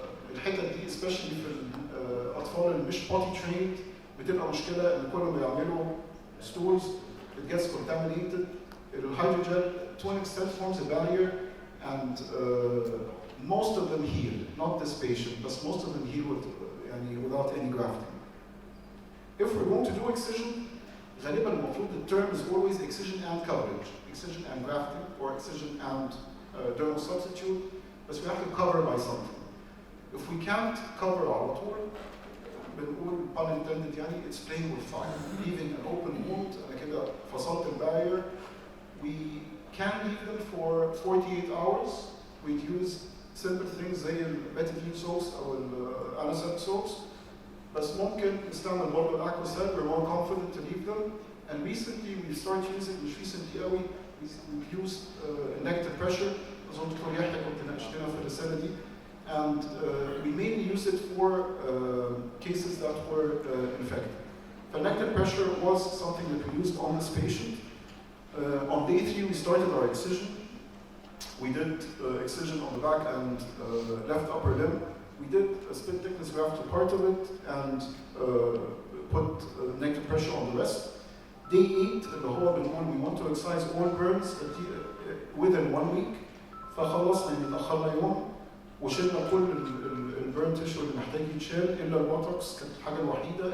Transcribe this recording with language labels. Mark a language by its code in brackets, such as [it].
[ar] والحتت دي [en] especially [ar] في الاطفال اللي مش بوتي تريند بتبقى مشكله ان كل ما يعملوا [en] stools it gets contaminated. الهايدروجيل to an extent forms a barrier and most of them heal, not this patient, but most of them heal without any grafting. If we're going to do excision, [ar] غالبا المفروض [en] the term is always excision and coverage, excision and grafting, or excision and dermal substitute, but we have to cover by something. If we can't cover [ar] على طول, بنقول [en] pun intended [ar] يعني [en] it's playing with fire, leaving an open wound, [ar] أنا كده فصلت البارrier. [en] We can leave them for 48 hours. We'd use simple things [ar] زي البيتادين صوص او الانسات صوص بس ممكن نستعمل برضه الاكواسيل. [en] we're more confident to leave them and recently we started using [ar] مش [en] recently [ar] قوي [en] we've used negative pressure. [ar] اظن دكتور يحيى كنت ناقشتنا في الرساله دي [en] and we mainly use it for cases that were infected. Negative pressure was something that we used on this patient. On day 3 we started our excision. We did excision on the back and left upper limb. We did a split thickness graft to part of it and put negative pressure on the rest. Day 8 [ar] اللي هو بنقول [en] we want to excise all burns within 1 week. [ar] فخلصنا اتأخرنا يوم وشلنا كل البيرن تيشو اللي محتاج يتشال الا البوتوكس كانت الحاجة الوحيدة.